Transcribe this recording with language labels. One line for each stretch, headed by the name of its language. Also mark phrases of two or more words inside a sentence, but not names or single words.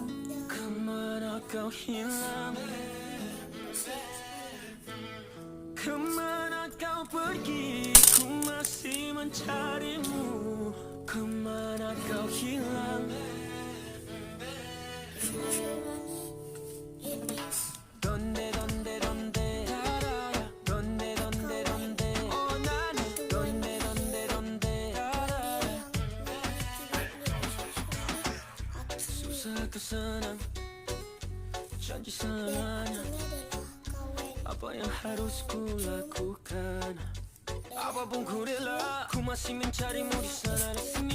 Malay: Kemana kau hilang? Kemana kau pergi, ku masih mencarimu. Kemana kau hilang? Ashura ni jenis
Spanish: Donde, donde, donde, donde, donde, donde, oh nana, donde, donde, donde,
Malay: susah ke senang, janji selamanya. Apa yang harus ku lakukan? Apapun ku rela, ku masih mencarimu di sana di sini.